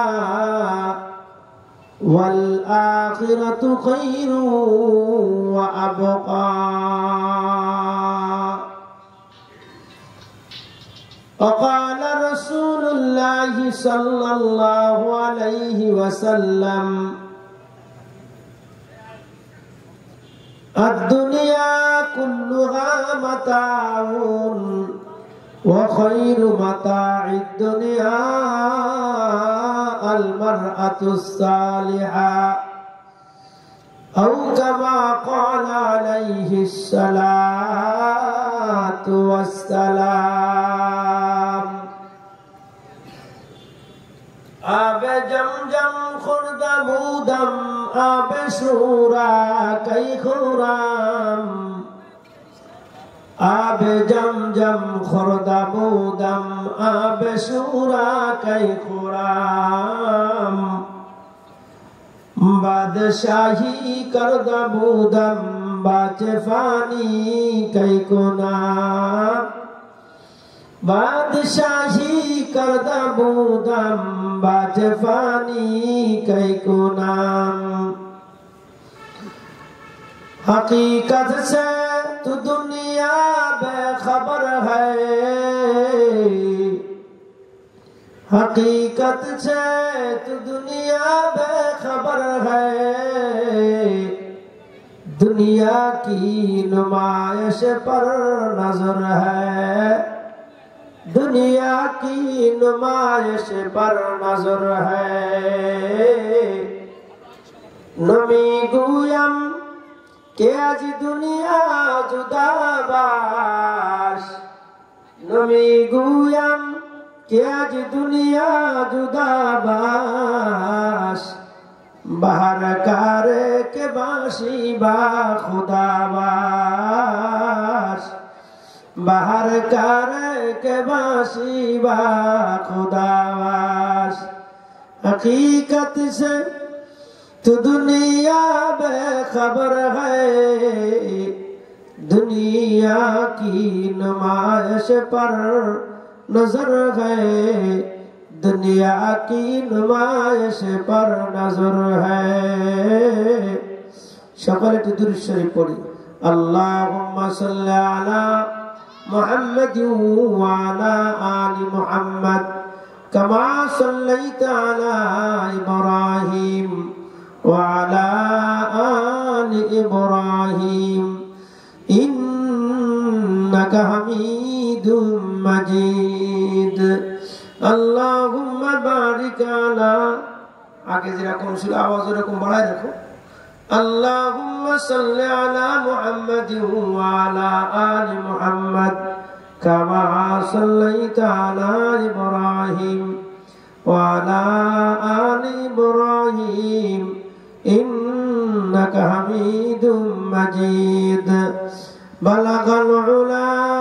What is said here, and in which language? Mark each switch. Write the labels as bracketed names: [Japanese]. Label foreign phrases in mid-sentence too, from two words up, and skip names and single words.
[Arabic] والآخرة خير وأبقى وقال رسول الله صلى الله عليه وسلم الدنيا كلها متاع وخير متاع الدنيا المرأة الصالحة أو كما قال عليه الصلاة والسلام [Persian] آب جمجم خرد بودم آب شورا کئی خورام آب جمجم خرد بودم آب شورا کئی خورام بادشاہی کرد بودم باچ فانی کئی کنام بادشاہی کرد بودم باچ فانی کئی کنام [Urdu] حقیقت سے تو دنیا بے خبر ہے حقیقت سے تو دنیا بے خبر ہے دنیا کی نمائش پر نظر ہے دنیا کی نمائش پر نظر ہے [Persian] نمی گویم کہ آج دنیا جداباش نمی گویم کہ آج دنیا جداباش بہر کارے کے باشی با خدا باش بہر کارے کے باشی با خدا باش [Urdu] حقیقت سے تو دنیا بے خبر ہے دنیا کی نمائش پر نظر ہے دنیا کی نمائش پر نظر ہے [Bangla] সকলে একটু দুরূদ শরীফ পড়ি [Arabic] اللهم صل على محمد وعلى آل محمد كما صليت على إبراهيم وعلى آل إبراهيم إنك حميد مجيد اللهم بارك على [Bangla] আগে যেরকম ছিল আওয়াজ এরকম বাড়ায় রাখো [Arabic] اللهم صل على محمد وعلى آل محمد كما صليت على إبراهيم وعلى آل إبراهيم إنك حميد مجيد بلغ العلا